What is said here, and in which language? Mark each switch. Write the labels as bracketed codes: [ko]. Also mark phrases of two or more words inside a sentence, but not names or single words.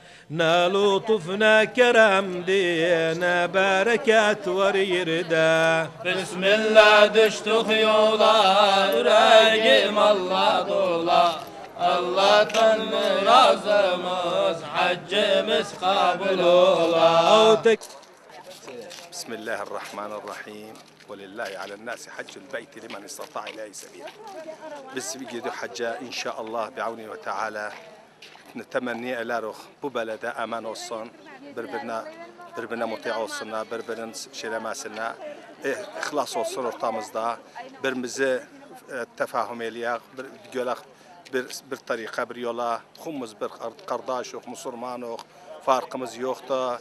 [tr] Ne lütuf ne keremdi, ne bereket var yerde. Bismillah düştük yola, yüreğim Allah dola. Allah'tan razımız, haccımız kabul ola. [ar] بسم الله الرحمن الرحيم ولله على الناس حج البيت لمن استطاع إليه سبيلا. [tr] Biz gidiyor hacca inşallah [ar] بعون وتعالى. [tr] Temenni ederiz bu belede eman olsun, birbirine muti olsunlar, birbirinin şeylemesinler, ihlas olsun ortamızda, birbirimizi [az] tefahüm eləyək, bir tariqa, bir yola, xumuz bir qardaşıq, musulmanıq, [tr] farkımız yoktur.